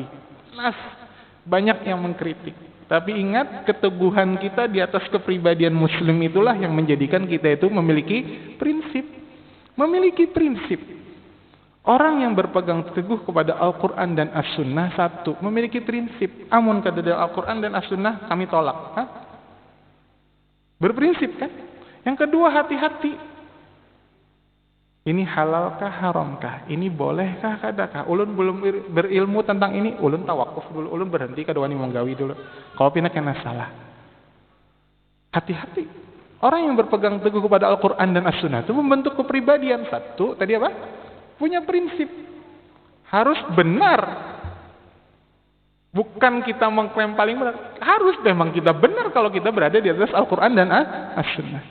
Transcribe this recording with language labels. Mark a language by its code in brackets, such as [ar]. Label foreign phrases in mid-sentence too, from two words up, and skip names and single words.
[id] Banyak yang mengkritik. Tapi ingat, keteguhan kita di atas kepribadian muslim itulah yang menjadikan kita itu memiliki prinsip. Orang yang berpegang teguh kepada Al-Quran dan As-Sunnah, satu, memiliki prinsip. [bjn] Amun kadada Al-Quran dan As-Sunnah kami tolak. Berprinsip kan? [id] Yang kedua, hati-hati. Ini halalkah, haramkah? [bjn] Ini bolehkah, kadakah? [id] Ulun belum berilmu tentang ini. Ulun tawakuf dulu. [bjn] Ulun berhenti kadawani menggawi dulu. Kalau pina kena salah. [id] Hati-hati. Orang yang berpegang teguh kepada Al-Quran dan As-Sunnah itu membentuk kepribadian. Satu, tadi apa? Punya prinsip. Harus benar. Bukan kita mengklaim paling benar. Harus memang kita benar kalau kita berada di atas Al-Quran dan As-Sunnah.